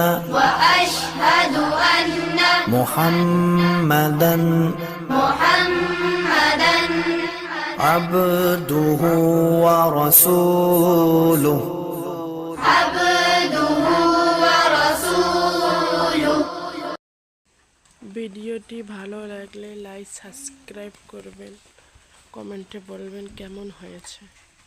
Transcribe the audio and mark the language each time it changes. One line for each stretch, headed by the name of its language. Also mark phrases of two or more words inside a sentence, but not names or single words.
Arabic: واشہد ان محمدا محمدا عبدہ ورسولہ۔ عبدہ ورسولہ۔
Bangla: ভিডিওটি ভালো লাগলে লাইক সাবস্ক্রাইব করবেন, কমেন্টে বলবেন কেমন হয়েছে।